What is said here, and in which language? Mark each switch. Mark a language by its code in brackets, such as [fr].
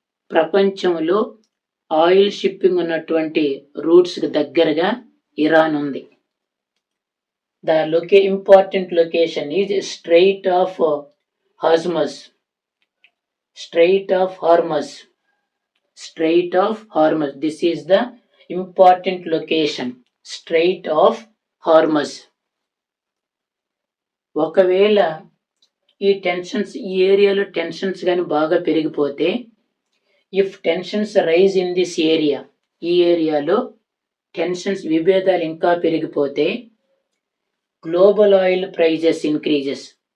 [te] ప్రపంచంలో oil shipping ఉన్నటువంటి రూట్స్కి దగ్గరగా ఇరాన్ ఉంది. [en] The important location is strait of Hormuz. Strait of Hormuz. Strait of Hormuz. This is the important location. Strait of Hormuz. [te] ఒకవేళ ఈ tensions, ఈ ఏరియాలో టెన్షన్స్ కానీ బాగా పెరిగిపోతే, [en] if tensions rise in this area, [te] ఈ ఏరియాలో టెన్షన్స్, విభేదాలు ఇంకా పెరిగిపోతే [en] Global oil prices increases.